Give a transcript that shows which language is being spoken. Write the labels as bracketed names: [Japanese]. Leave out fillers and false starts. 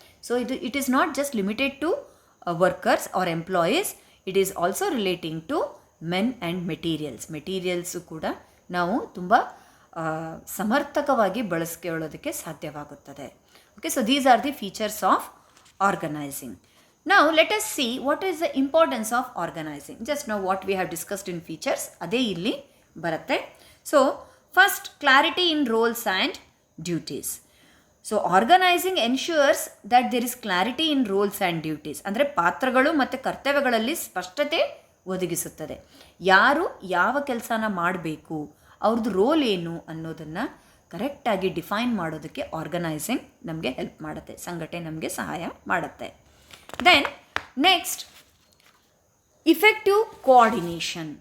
[English] so it is not just limited to workers or employees, it is also relating to men and materials [Kannada] ಕೂಡ ನಾವು ತುಂಬ ಸಮರ್ಥಕವಾಗಿ ಬಳಸ್ಕೊಳ್ಳೋದಕ್ಕೆ ಸಾಧ್ಯವಾಗುತ್ತದೆ. [English] Okay, so these are the features of organizing. Now let us see what is the importance of organizing. Just now what we have discussed in features [Kannada] ಅದೇ ಇಲ್ಲಿ ಬರುತ್ತೆ. [English] So first, clarity in roles and duties. So organizing ensures that there is clarity in roles and duties. [Kannada] ಅಂದರೆ ಪಾತ್ರಗಳು ಮತ್ತು ಕರ್ತವ್ಯಗಳಲ್ಲಿ ಸ್ಪಷ್ಟತೆ ಒದಗಿಸುತ್ತದೆ. ಯಾರು ಯಾವ ಕೆಲಸನ ಮಾಡಬೇಕು, ಅವ್ರದ್ದು ರೋಲ್ ಏನು ಅನ್ನೋದನ್ನು ಕರೆಕ್ಟಾಗಿ ಡಿಫೈನ್ ಮಾಡೋದಕ್ಕೆ ಆರ್ಗನೈಸಿಂಗ್ ನಮಗೆ ಹೆಲ್ಪ್ ಮಾಡುತ್ತೆ, ಸಂಘಟನೆ ನಮಗೆ ಸಹಾಯ ಮಾಡುತ್ತೆ. [English] Then next, effective coordination.